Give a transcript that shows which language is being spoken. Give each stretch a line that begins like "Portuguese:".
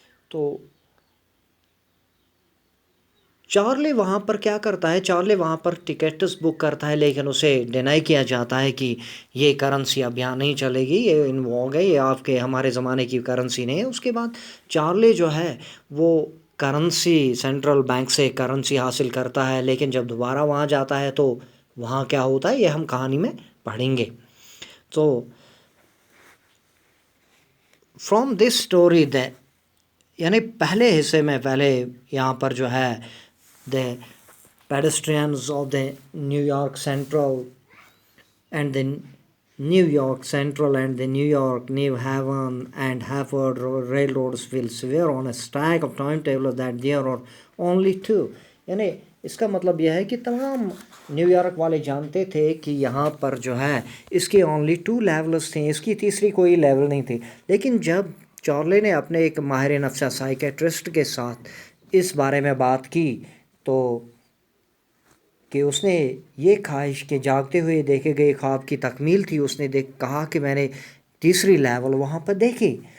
Urdu: تو چارلی وہاں پر کیا کرتا ہے؟ چارلی وہاں پر ٹکٹس بک کرتا ہے، لیکن اسے ڈینائی کیا جاتا ہے کہ یہ کرنسی اب یہاں نہیں چلے گی، یہ انوالو ہے، یہ آپ کے ہمارے زمانے کی کرنسی نہیں ہے. اس کے بعد چارلی جو ہے وہ کرنسی سینٹرل بینک سے کرنسی حاصل کرتا ہے، لیکن جب دوبارہ وہاں جاتا ہے تو وہاں کیا ہوتا ہے یہ ہم کہانی میں پڑھیں گے.
English: تو from this story
Urdu: یعنی پہلے حصے میں پہلے یہاں پر جو ہے
English: the pedestrians of the New York Central and the New York Central and the New York, New Haven and Hartford railroads will swear on a stack of timetables that there are only two.
Urdu: یعنی اس کا مطلب یہ ہے کہ تمام new York والے جانتے تھے کہ یہاں پر جو ہے اس کے اونلی 2 لیولز تھیں، اس کی تیسری کوئی لیول نہیں تھی. لیکن جب چارلی نے اپنے ایک ماہر نفسیہ سائیکیٹرسٹ کے ساتھ اس بارے میں بات کی تو کہ اس نے یہ خواہش کہ جاگتے ہوئے دیکھے گئے خواب کی تکمیل تھی، اس نے کہا کہ میں نے تیسری لیول وہاں پر دیکھی.